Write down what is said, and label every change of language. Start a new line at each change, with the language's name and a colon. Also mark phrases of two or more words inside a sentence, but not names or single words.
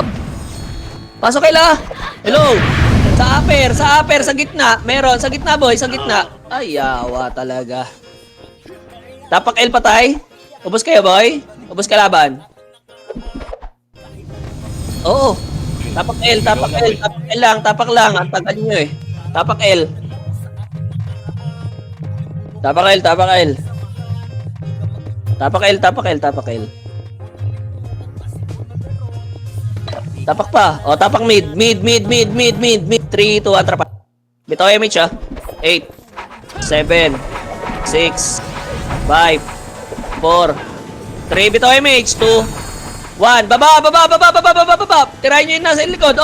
Filipino: Pasok L, ah. Hello. Sa upper, sa gitna. Meron, sa gitna, boy, sa gitna. Ay, yawa talaga. Tapak L patay. Ubos kayo, boy. Ubos kalaban. Oo. Tapak L, tapak L, tapak L lang, tapak lang. Ang tagal nyo eh. Tapak L. Tapak L, tapak L. Tapak L, tapak L, tapak L. Tapak pa. O, tapak mid. Mid. 3, 2, 1, trapa. Bitaw MH ah. 8, 7, 6, 5, 4, 3. Bitaw MH. 2, 1. Baba. Tirahin nyo yun nasa likod.